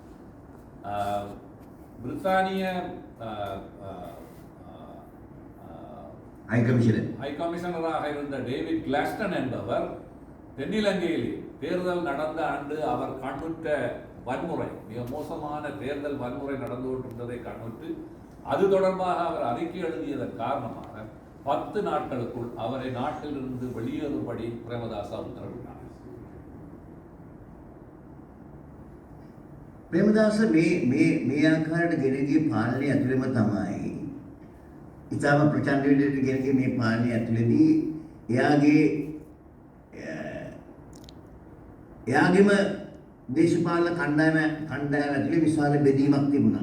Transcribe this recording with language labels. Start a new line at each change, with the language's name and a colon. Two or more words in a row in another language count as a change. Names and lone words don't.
Tamil: பிரித்தானிய ஹை கமிஷனராக இருந்த டேவிட் கிளாஸ்டன் என்பவர் தென்னிலங்கையில் தேர்தல் நடந்த ஆண்டு அவர் கண்ணுற்ற வன்முறை, மிக மோசமான தேர்தல் வன்முறை நடந்து கொண்டிருந்ததை கண்ணுற்று அது தொடர்பாக அவர் அறிக்கை எழுதியதன் காரணமாக 10 நாட்களுக்குள் அவரை நாட்டிலிருந்து வெளியேறும்படி பிரேமதாசா உத்தரவிட்டார்.
Sinhala: ප්‍රේමදාස මේ ආකාරයට ගෙන ගිය පාලනය ඇතුළෙම තමයි ඉතාම ප්‍රචණ්ඩ විදිහට ගෙන ගිය මේ පාලනය ඇතුළේදී එයාගේම දේශපාලන කණ්ඩායම ඇතුළේ විශාල බෙදීමක් තිබුණා.